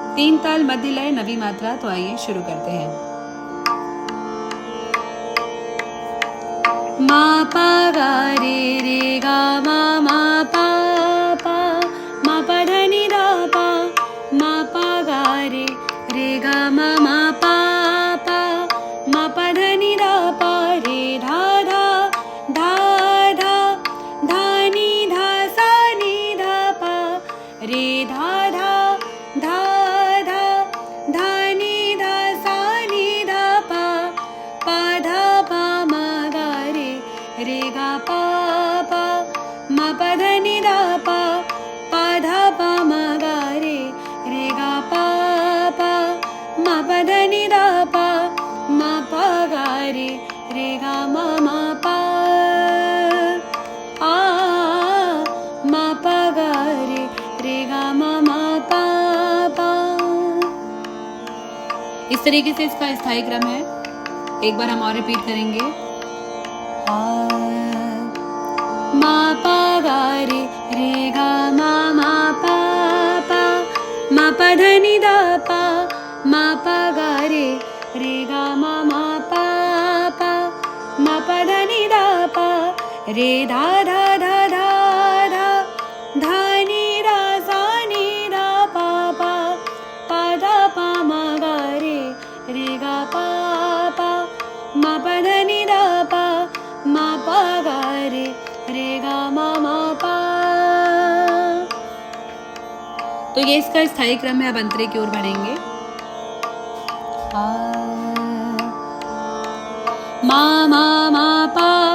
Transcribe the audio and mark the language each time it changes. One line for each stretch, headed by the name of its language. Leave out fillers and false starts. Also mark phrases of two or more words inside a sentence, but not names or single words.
Hindi: तीन ताल मध्य लय नवी मात्रा। तो आइए शुरू करते हैं। मा पा गा रे गा मा पा पा मा पा ध नि धा पा मा पा गा रे गा मा पा पा मा पा ध नि धा पा रे धा धा धा धा धा नि धा सा नि धा पा रे धा धा धा धा धा नि धा सा नि धा पा धा पा मा गा रे गा पा पा मा पा ध नि धा पा धा पा मा गा रे गा पा पा मा पा ध नि धा पा मा पा गा रे गा मा पा आ मा पा गा रे गा मा पा पा। इस तरीके से इसका स्थायी क्रम है। एक बार हम और रिपीट करेंगे। मा पा गा रे गा मा पा पा मा पा ध नि धा पा मा पा गा रे गा मा पा पा मा पा ध नि धा पा रे धा धा धा धा धा धा नि धा सा नि धा पा धा पा मा गा रे गा पा पा मा पा ध नि धा पा मा पा गा रे गा मा पा। तो ये इसका स्थायी क्रम है। अब अंतरे की ओर बढ़ेंगे। मा पा